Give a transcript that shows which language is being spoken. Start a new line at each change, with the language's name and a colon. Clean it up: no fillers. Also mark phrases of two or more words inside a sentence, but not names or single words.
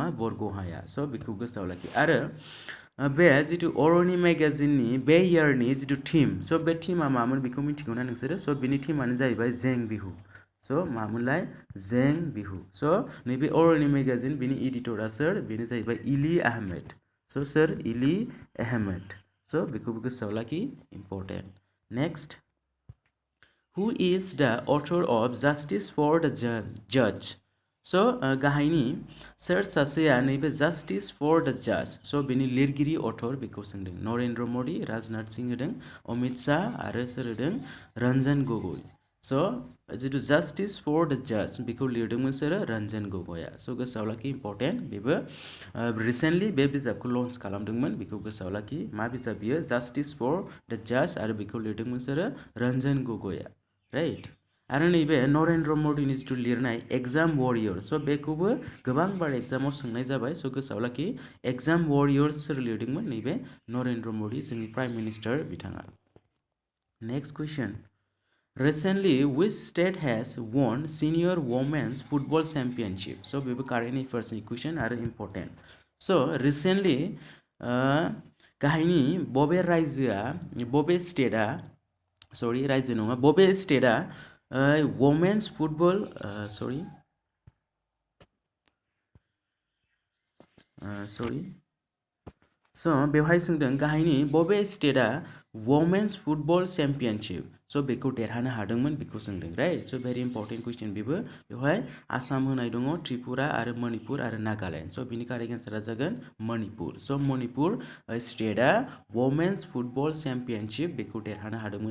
Bodo: बरग'हाया स' बेखौ गोसोआव लाखि आरो बे जितु अरनि मेगाजिननि बे इयारनि जितु थीम स' बे थीमा मामोन बेखौ मिथिगौना नोंसोरो स' बेनि थीमानो जाहैबाय जें बिहु स' मामोनलाय जें बिहु स' नैबे अरनि मेगाजिन बेनि एडिटरा सोर बेनो जाहैबाय इली आहमेद स' सोर इली आहमेद स' बेखौबो गोसोआव लाखि
English: important next Who is the author of Justice for the Judge?
Bodo: So गाहायनि सोर सासेया नैबे Justice for the Judge so बेनि लिरगिरि अथर बेखौ सोंदों नरेन्द्र मदि राजनाथ सिंह होदों अमित शाह आरो सोर होदों रंजन गगৈ so जितु Justice for the Judge बेखौ लिरदोंमोन सोर रंजन गगैआ so गोसोआव लाखि इम्पर्टेन्ट बेबो रिसेन्टलि बे बिजाबखौ लन्च खालामदोंमोन बेखौ गोसोआव लाखि मा बिजाब बियो Justice for the Judge आरो बेखौ लिरदोंमोन सोर रंजन गगैआ राइट आरो नैबे नरेन्द्र मदिनि जितु लिरनाय एग्जाम वारियर स' बेखौबो गोबां बार एग्जामाव सोंनाय जाबाय स' गोसोआव लाखि एग्जाम वारियर सोर लिरदोंमोन नैबे नरेन्द्र मदि जोंनि
English: prime minister
Bodo: बिथाङा
English: next question Recently, which state has won senior women's football championship? So, we have current affairs question are important. So, recently,
Bodo: गाहायनि बबे रायजो, बबे
English: state sorry,
Bodo: रायजो नङा बबे स्टेटआ
English: women's football sorry
Bodo: स' बेवहाय सोंदों गाहायनि बबे स्टेटआ
English: women's football championship
Bodo: स' बेखौ देरहानो हादोंमोन बेखौ सोंदों राइट स'
English: very important question
Bodo: बेबो बेवहाय आसाम होनाय दङ त्रिपुरा आरो मणिपुर आरो नागालेण्ड स' बिनि
English: correct answer
Bodo: जागोन मणिपुर स' मणिपुर स्टेटआ
English: women's football championship
Bodo: बेखौ देरहानो हादोंमोन